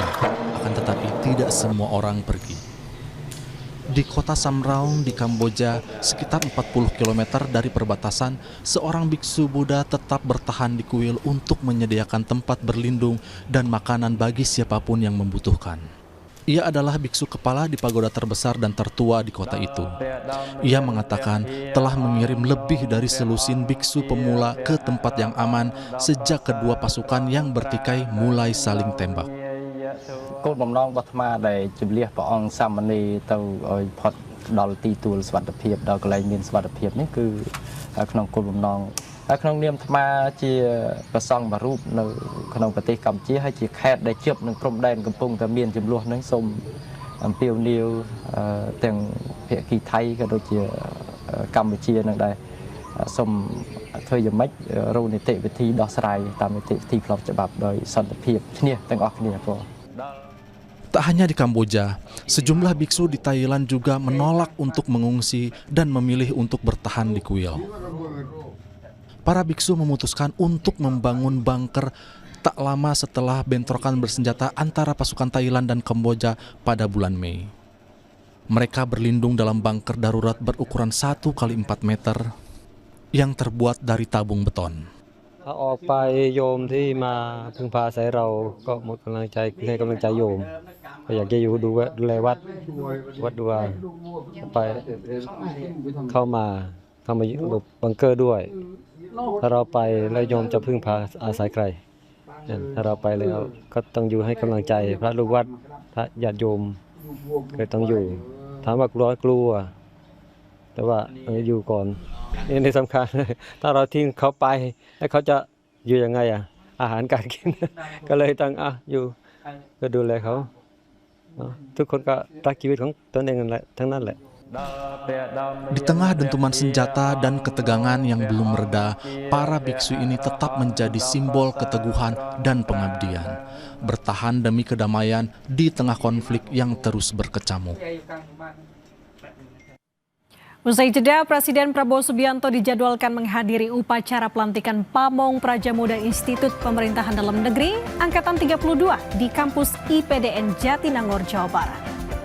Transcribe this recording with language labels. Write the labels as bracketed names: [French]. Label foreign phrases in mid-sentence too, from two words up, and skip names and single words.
[Indonesian] Akan tetapi tidak semua orang pergi. Di kota Samraung di Kamboja, sekitar 40 km dari perbatasan, seorang biksu Buddha tetap bertahan di kuil untuk menyediakan tempat berlindung dan makanan bagi siapapun yang membutuhkan. Ia adalah biksu kepala di pagoda terbesar dan tertua di kota itu. Ia mengatakan telah mengirim lebih dari selusin biksu pemula ke tempat yang aman sejak kedua pasukan yang bertikai mulai saling tembak. [Khmer] គោលបំណងរបស់អាត្មាដែលជំលះព្រះអង្គសាមណេរទៅឲ្យផុតដល់ទីទួលសុវត្ថិភាពដល់កន្លែងមានសុវ ត្ថិភាពនេះគឺក្នុងគោលបំណងហើយក្នុងនាមអាត្មាជាព្រះសង្ឃមួយរូបនៅក្នុងប្រទេសកម្ពុជាហើយជាខេត្តដែលជាប់នឹងព្រំដែនកំពុងតែមានចំនួនហ្នឹងសូមអំពាវនាវទាំងភាគីថៃក៏ដូចជាកម្ពុជានឹងដែរសូមធ្វើយ៉ាងម៉េចរកនីតិវិធីដោះស្រាយតាមនីតិវិធីផ្លូវច្បាប់ដោយសន្តិភាពគ្នាទាំងអស់គ្នាបង [Indonesian] Tak hanya di Kamboja, sejumlah biksu di Thailand juga menolak untuk mengungsi dan memilih untuk bertahan di kuil. Para biksu memutuskan untuk membangun bunker tak lama setelah bentrokan bersenjata antara pasukan Thailand dan Kamboja pada bulan Mei. Mereka berlindung dalam bunker darurat berukuran 1 kali 4 meter yang terbuat dari tabung beton. [Thai] ออกไปโยมที่มาพึ่งพาอาศัยเราก็หมดกำลังใจให้กำลังใจโยมก็อยากจะอยู่ดูแล วัดดูไปเข้ามาอยู่บังเกอร์ด้วยถ้าเราไปแล้วโยมจะพึ่งพาอาศัยใครถ้า เราไปแล้วก็ต้องอยู่ให้กำลังใจพระลูกวัดพระญาติโยมก็ต้องอยู่ถามว่ากลัวแต่ว่าอยู่ก่อนนี่สำคัญถ้าเราทิ้งเขาไปแล้วเขาจะอยู่ยังไงอาหารการกิน ก็เลยต้องอยู่ก็ดูแลเขาทุกคนก็รักชีวิตของตนเองทั้งนั้นแหละ [Indonesian] Di tengah dentuman senjata dan ketegangan yang belum mereda, para biksu ini tetap menjadi simbol keteguhan dan pengabdian, bertahan demi kedamaian di tengah konflik yang terus berkecamuk. Usai jeda, Presiden Prabowo Subianto dijadwalkan menghadiri upacara pelantikan Pamong Prajamuda Institut Pemerintahan Dalam Negeri Angkatan 32 di kampus IPDN Jatinangor, Jawa Barat.